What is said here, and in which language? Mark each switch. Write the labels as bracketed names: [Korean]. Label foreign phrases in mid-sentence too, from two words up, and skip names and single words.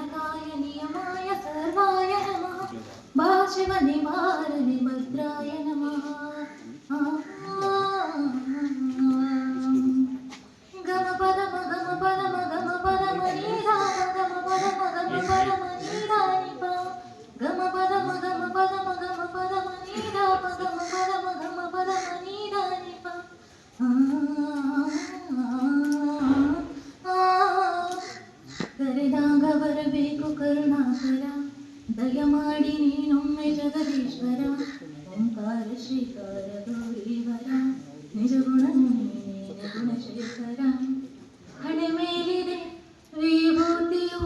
[Sanskrit] गुणकाय नियमाय सर्वाय नमः भाषिव निवारणे भद्राय नमः गम पदम गम पदम गम पदम नीधा गम पदम गम पदम नीधा निपा गम पदम गम पदम गम पदम नीधा गम पदम गम पदम नीधा निपा [Kannada] ಕರೆದಾಗ ಬರಬೇಕು ಕರುಣಾಕರ ದಯಮಾಡಿ ನೀನೊಮ್ಮೆ ಜಗದೀಶ್ವರ ಓಂಕಾರ ಶ್ರೀಕಾರ ಗೌರೀವರ ನಿಜ ಗುಣ ನೀನೇ ಗುಣಶೇಖರ ಹಣೆ ಮೇಲಿದೆ ವಿಭೂತಿಯು